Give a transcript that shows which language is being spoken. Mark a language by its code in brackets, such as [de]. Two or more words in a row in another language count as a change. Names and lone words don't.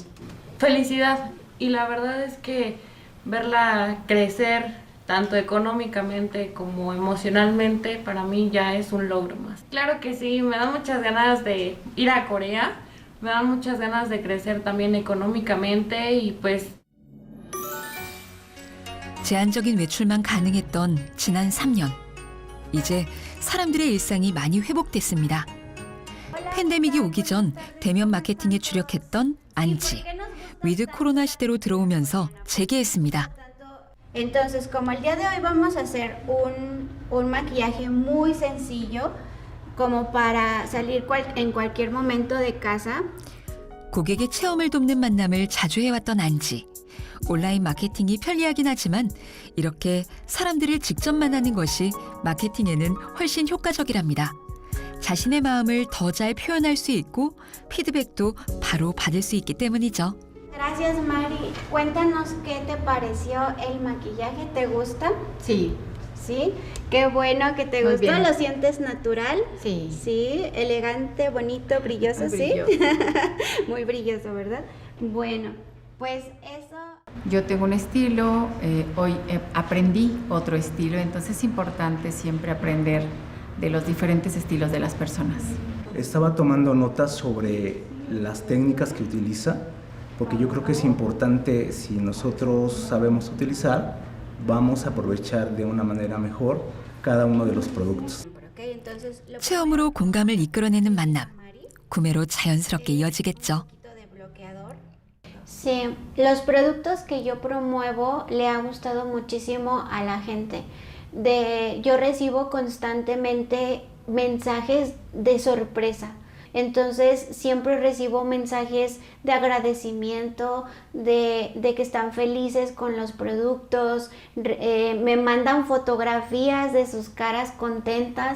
[es] Felicidad, y la verdad es que verla crecer tanto económicamente como emocionalmente para mí ya es un logro más. Claro que sí, me dan muchas ganas de ir a Corea, me dan muchas ganas de crecer también económicamente y pues [ko] 제한적인 외출만 가능했던 지난 3년. 이제 사람들의 일상이 많이 회복됐습니다. 팬데믹이 오기 전 대면 마케팅에 주력했던 안지. 위드 코로나 시대로 들어오면서 재개했습니다. [es] Entonces, como el día de hoy vamos a hacer un maquillaje muy sencillo, como para salir en cualquier momento de casa. [ko] 고객의 체험을 돕는 만남을 자주 해왔던 안지. 온라인 마케팅이 편리하긴 하지만 이렇게 사람들을 직접 만나는 것이 마케팅에는 훨씬 효과적이랍니다. 자신의 마음을 더 잘 표현할 수 있고 피드백도 바로 받을 수 있기 때문이죠. [es] Gracias, Mari. Cuéntanos qué te pareció el maquillaje. ¿Te gusta? Sí. Sí. Qué bueno que te Muy gustó. bien. ¿Lo sientes natural? Sí. Sí. Elegante, bonito, brilloso, Muy ¿sí? brilloso. Muy brilloso, ¿verdad? Bueno, pues eso... Yo tengo un estilo, hoy aprendí otro estilo, entonces es importante siempre aprender de los diferentes estilos de las personas. Estaba tomando notas sobre las técnicas que utiliza, porque yo creo que es importante, si nosotros sabemos utilizar, vamos a aprovechar de una manera mejor cada uno de los productos. Okay, entonces, [ko] 체험으로 공감을 이끌어내는 만남. 구매로 자연스럽게 이어지겠죠. [es] Sí, los productos que yo promuevo le ha gustado muchísimo a la gente. Yo recibo constantemente mensajes de sorpresa. Entonces siempre recibo mensajes de agradecimiento, de que están felices con los productos, me mandan fotografías de sus caras contentas.